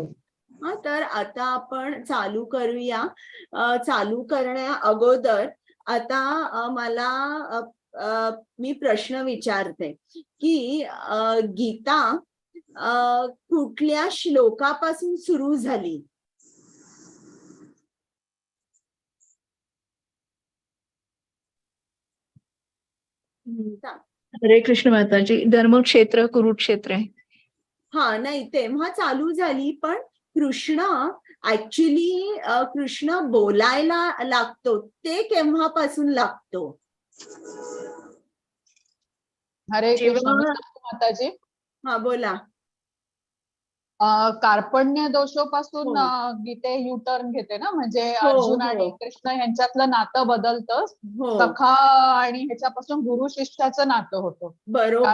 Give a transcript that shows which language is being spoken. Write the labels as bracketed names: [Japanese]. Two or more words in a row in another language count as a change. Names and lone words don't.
[Marathi] हा, तर आता आपण चालू करूया. चालू करण्या अगोदर आता मला मी प्रश्न विचारते की गीता कुठल्या श्लोकापासून सुरू झाली? हरे कृष्ण माताजी. धर्मक्षेत्र कुरुक्षेत्र आहे. हा नाही, तेव्हा चालू झाली. पण कृष्ण ऍक्च्युली कृष्ण बोलायला लागतो ते केव्हापासून लागतो? हरे कृष्ण. जेव्हा- मी सांगू माताजी. हा बोला. कार्पण्य दोषोपासून हो. गीते युटर्न घेते ना, म्हणजे हो, अर्जुन हो. आणि कृष्ण यांच्यातलं नातं बदलतं. हो सखा आणि ह्याच्यापासून गुरु शिष्याचं नातं होतं. बरोबर.